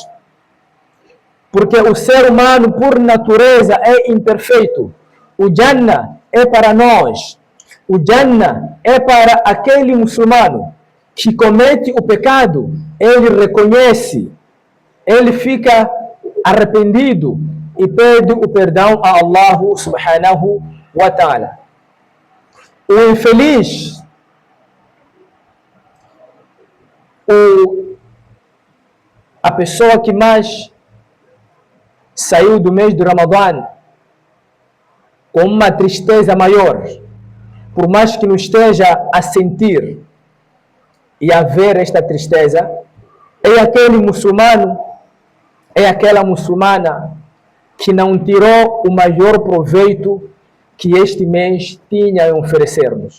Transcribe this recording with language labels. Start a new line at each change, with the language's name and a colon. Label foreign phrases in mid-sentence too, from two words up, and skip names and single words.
Portuguese: Porque o ser humano, por natureza, é imperfeito. O Jannah é para nós. O Jannah é para aquele muçulmano que comete o pecado, ele reconhece, ele fica arrependido e pede o perdão a
Arabic: الله سبحانه وتعالى.
Portuguese: O infeliz, a pessoa que mais saiu do mês do Ramadã com uma tristeza maior, por mais que não esteja a sentir e a ver esta tristeza, é aquele muçulmano, é aquela muçulmana que não tirou o maior proveito que este mês tinha a oferecer-nos.